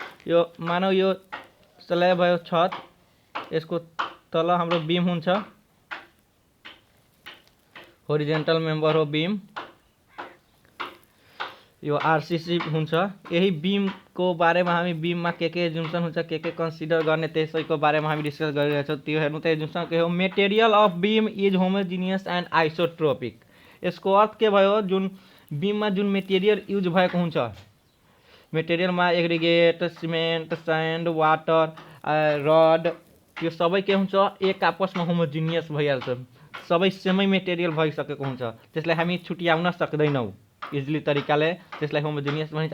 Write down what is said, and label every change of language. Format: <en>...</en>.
<ne>यो मानौ यो स्ल्याब भयो छत, यसको तल हाम्रो बीम हुन्छ, होरिजेन्टल मेम्बर हो बीम, यो आरसीसी हुन्छ। यही बीमको बारेमा हामी बीममा के एजुम्सन हुन्छ, के कन्सिडर गर्ने त्यसैको बारेमा हामी डिस्कस गरिरहेछौँ। त्यो हेर्नु त एजुम्सन के हो।</ne> <en>Material of beam is homogeneous and isotropic.</en> <ne>यसको अर्थ के भयो, जुन बीममा जुन मेटेरियल युज भएको हुन्छ, मेटेरियलमा aggregate, cement, sand, water, rod, त्यो सबै के हुन्छ एक आपसमा होमोजिनियस भइहाल्छ, सबै सेमै मेटेरियल भइसकेको हुन्छ। त्यसलाई हामी छुट्याउन सक्दैनौँ इजिली तरिकाले, त्यसलाई होमोजिनियस भनिन्छ।</ne>